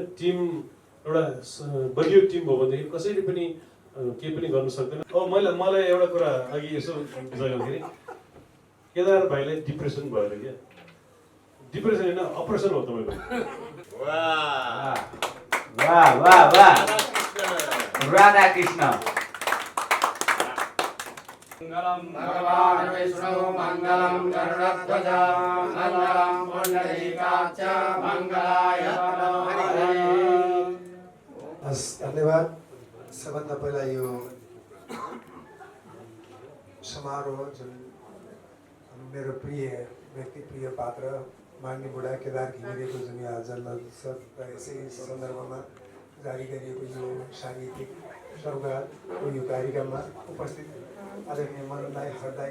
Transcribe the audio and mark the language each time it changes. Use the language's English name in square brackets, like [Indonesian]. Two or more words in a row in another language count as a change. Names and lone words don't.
[Nepali] टिम एउटा बलियो टिम हो भनेदेखि कसैले पनि केही पनि गर्न सक्दैन। अब मलाई एउटा कुरा अघि यसो विचार गर्दाखेरि केदार भाइलाई डिप्रेसन भयो अरे क्या। डिप्रेसन होइन, अपरेसन हो तपाईँको। वाह वाह वाह वाह राधा कृष्ण। [Sanskrit] मङ्गलं भगवान् विष्णु मङ्गलं गरुडध्वज मङ्गलं पुण्डरीकाक्ष मङ्गलाय तनोहरि। [Nepali] हस्, धन्यवाद। सबभन्दा पहिला यो समारोह जुन मेरो प्रिय व्यक्ति, प्रिय पात्र माग्ने बुढा केदार घिमिरेको जुन यहाँ जन्मोत्सव र यसै सन्दर्भमा जारी गरिएको यो साङ्गीतिक सौगातको यो कार्यक्रममा उपस्थित आदरणीय मनोज दाई, हर दाई